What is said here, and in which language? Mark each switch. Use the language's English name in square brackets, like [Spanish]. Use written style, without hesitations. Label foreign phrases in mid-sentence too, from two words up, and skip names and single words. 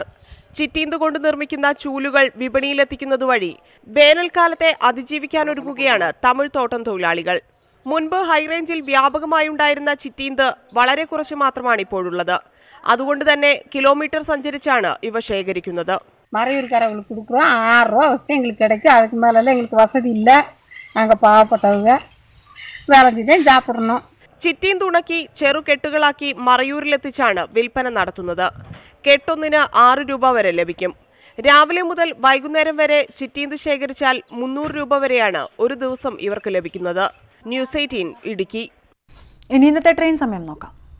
[Malayalam] ചിറ്റീന്ത് കൊണ്ട് നിർമ്മിക്കുന്ന ചൂലുകൾ വിപണിയിലെത്തിക്കുന്നത് വഴി വേനൽക്കാലത്തെ അതിജീവിക്കാനൊരുങ്ങുകയാണ് തമിഴ് തോട്ടം തൊഴിലാളികൾ. മുൻപ് ഹൈറേഞ്ചിൽ വ്യാപകമായി ഉണ്ടായിരുന്ന ചിറ്റീന്ത് വളരെ കുറച്ച് മാത്രമാണ് ഇപ്പോഴുള്ളത്. അതുകൊണ്ട് തന്നെ കിലോമീറ്റർ സഞ്ചരിച്ചാണ് ഇവ ശേഖരിക്കുന്നത്. [Tamil] மறையூர்காரவங்களுக்கு கொடுக்குறோம். 6 ரூபா வச்சு எங்களுக்கு கிடைக்கும். அதுக்கு மேலெல்லாம் எங்களுக்கு வசதி இல்லை. நாங்கள் பாவப்பட்டவங்க விளைஞ்சி தான் சாப்பிடணும். [Malayalam] ചിറ്റീന്ത് ഉണക്കി ചെറുകെട്ടുകളാക്കി മറയൂരിലെത്തിച്ചാണ് വിൽപ്പന നടത്തുന്നത്. കെട്ടൊന്നിന് 6 രൂപ വരെ ലഭിക്കും. രാവിലെ മുതൽ വൈകുന്നേരം വരെ ചിറ്റീന്ത് ശേഖരിച്ചാൽ 300 രൂപ വരെയാണ് ഒരു ദിവസം ഇവർക്ക് ലഭിക്കുന്നത്. ന്യൂസ് 18 ഇടുക്കി. ഇനി ഇന്നത്തെ ട്രെയിൻ സമയം നോക്കാം.